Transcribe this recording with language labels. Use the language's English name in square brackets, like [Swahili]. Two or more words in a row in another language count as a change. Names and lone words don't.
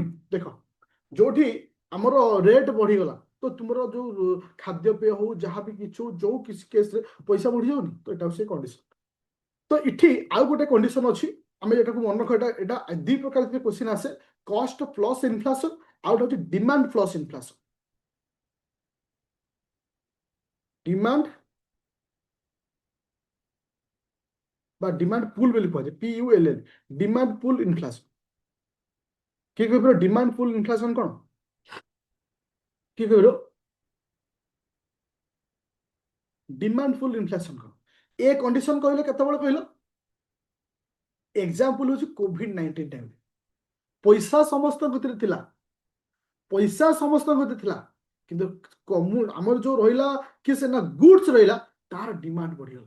[Odia] ଦେଖ ଯୋଉଠି ଆମର ରେଟ୍ ବଢିଗଲା ତ ତୁମର ଯୋଉ ଖାଦ୍ୟପେୟ ହଉ ଯାହା ବି କିଛି ହଉ ଯୋଉ କିଛି କେସରେ ପଇସା ବଢିଯାଉନି ତ ଏଟା ହଉଛି କଣ୍ଡିସନ। ତ ଏଠି ଆଉ ଗୋଟେ କଣ୍ଡିସନ ଅଛି ଆମେ ଏଟାକୁ ମନେ ରଖ ଏଟା ଏଟା ଦି ପ୍ରକାର କ୍ୱେଶ୍ଚିନ୍ ଆସେ [English] cost plus inflation [Odia] ଆଉ ଗୋଟେ ହଉଛି [English] demand plus inflation. ডিমান্ড বা demand pull [Odia] ବୋଲି କୁହାଯାଏ [English] PULL demand pull inflation. [Odia] କିଏ କହିପାରିବ [English] demand pull inflation [Odia] କଣ କିଏ କହିପାରିବ [English] demand pull inflation [Odia] କଣ ଏ କଣ୍ଡିସନ କହିଲେ କେତେବେଳେ କହିଲ ଏକ୍ସାମ୍ପଲ ହଉଛି [English] COVID-19 time [Odia] ପଇସା ସମସ୍ତଙ୍କ ଭିତରେ ଥିଲା ପଇସା ସମସ୍ତଙ୍କ ଭିତରେ ଥିଲା କିନ୍ତୁ ଆମର ଯୋଉ ରହିଲା କି ସେ ନା ଗୁଡ୍ସ ରହିଲା ତାର ଡିମାଣ୍ଡ ବଢିଗଲା।